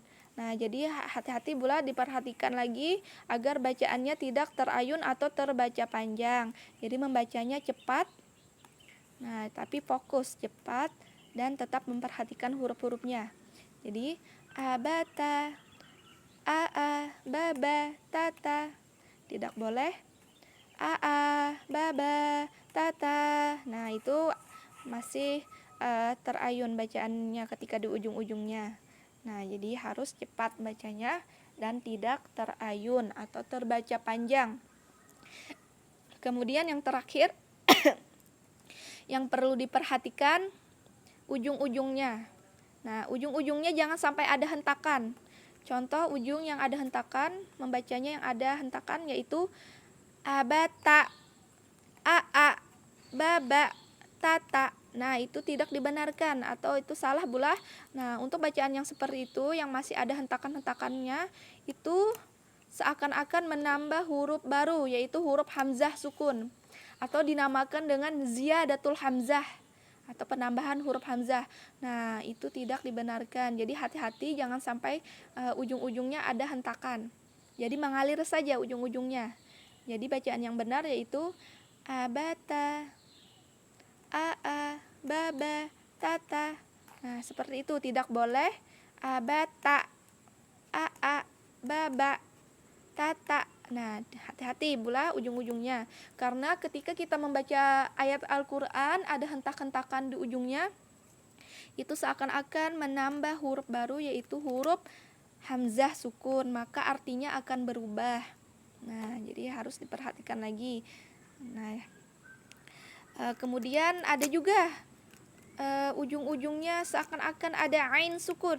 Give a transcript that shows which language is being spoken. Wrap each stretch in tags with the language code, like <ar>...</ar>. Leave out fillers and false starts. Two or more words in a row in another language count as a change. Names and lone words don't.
<id>Nah, jadi hati-hati pula, diperhatikan lagi agar bacaannya tidak terayun atau terbaca panjang. Jadi membacanya cepat, nah tapi fokus, cepat, dan tetap memperhatikan huruf-hurufnya. Jadi abata, aa, baba, tata. Tidak boleh a, baba, tata. Nah, itu masih terayun bacaannya ketika di ujung-ujungnya. Nah, jadi harus cepat bacanya dan tidak terayun atau terbaca panjang. Kemudian yang terakhir yang perlu diperhatikan ujung-ujungnya. Nah, ujung-ujungnya jangan sampai ada hentakan. Contoh ujung yang ada hentakan, membacanya yang ada hentakan yaitu abata, a, baba, tata. Nah, itu tidak dibenarkan atau itu salah bulah. Nah, untuk bacaan yang seperti itu yang masih ada hentakan-hentakannya itu seakan-akan menambah huruf baru yaitu huruf hamzah sukun atau dinamakan dengan</id> <ar>زيادة الهمزة</ar> <id>atau penambahan huruf hamzah. Nah, itu tidak dibenarkan. Jadi hati-hati jangan sampai ujung-ujungnya ada hentakan. Jadi mengalir saja ujung-ujungnya. Jadi bacaan yang benar yaitu abata, a, baba, tata. Nah, seperti itu, tidak boleh abata, a, baba, tata. Nah, hati-hati pula ujung-ujungnya. Karena ketika kita membaca ayat Al-Quran ada hentak-hentakan di ujungnya, itu seakan-akan menambah huruf baru yaitu huruf hamzah sukun, maka artinya akan berubah. Nah, jadi harus diperhatikan lagi. Nah, kemudian ada juga ujung-ujungnya seakan-akan ada ain sukun.</id>